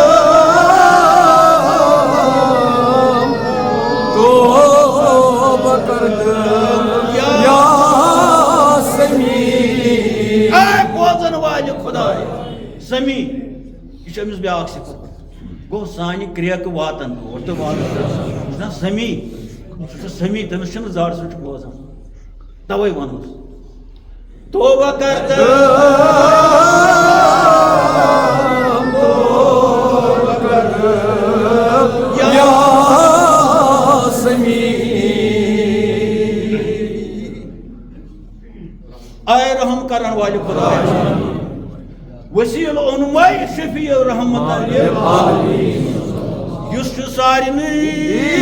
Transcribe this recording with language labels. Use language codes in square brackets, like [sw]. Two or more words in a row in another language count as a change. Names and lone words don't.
[ur] توبہ کرتا [ks] یا سمی اے بوزن والہِ خداے سمی یہ چھُ أمِس بیٛاکھ صفت گوٚو سانہِ کرٛیکہٕ واتن اور تہٕ واتن چھُ سمی سُہ چھُ سمی تٔمِس چھُنہٕ زر سُہ چھُ بوزان توے ونوس [ur] توبہ کرتا [ks] یا سمی اے رحم کرن والے خدا وسیل اونمائی شفیع رحمت علیہ یس چھُ سارنٕے